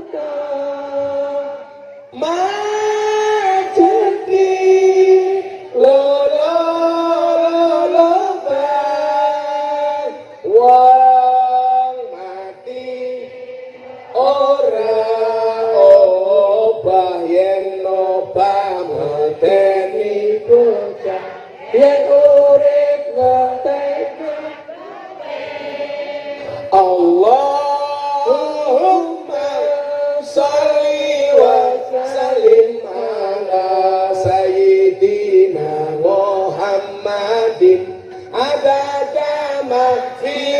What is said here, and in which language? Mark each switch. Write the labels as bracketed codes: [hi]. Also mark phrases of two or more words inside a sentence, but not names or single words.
[jv] majeki lo bang wong mati ora obah yen obah medeni bocah yen urip ngerteni [ar] اللهم صل وسلم على سيدنا محمد عدد ما في